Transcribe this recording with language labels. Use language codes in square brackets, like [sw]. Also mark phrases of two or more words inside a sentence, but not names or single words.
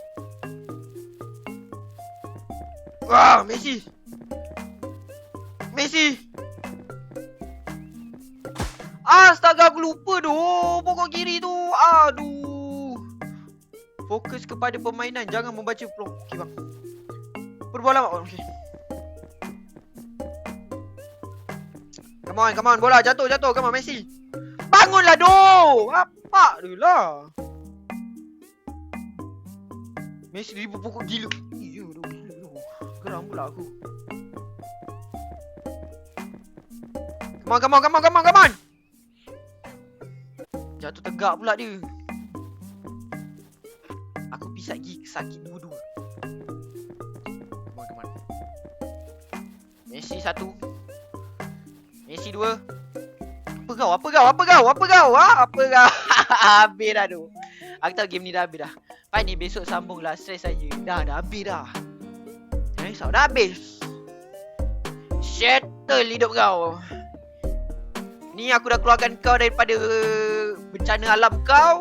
[ms] Wah, Messi. Astaga, aku lupa doh. Pokok kiri tu. Aduh. Fokus kepada permainan, jangan membaca plot. Okey bang. Berbola bang. Okey. [en] Come on. [ms] Bola jatuh. [en] Come on, Messi. [ms] Bangunlah doh. Apa dia lah. Messi ribu pokok gila. Ya doh, gila doh. Geram pula aku. [en] Come on. [ms] Jatuh tegak pula dia. Aku pisat gigi sakit dua-dua. [en] Come on. Messi 1. Messi 2. [ms] Apa kau? Habis dah tu. Aku tahu game ni dah habis dah. Fine ni besok sambung lah. Stress saja. Dah habis dah. Jangan dah habis. Settle hidup kau. Ni aku dah keluarkan kau daripada bencana alam kau.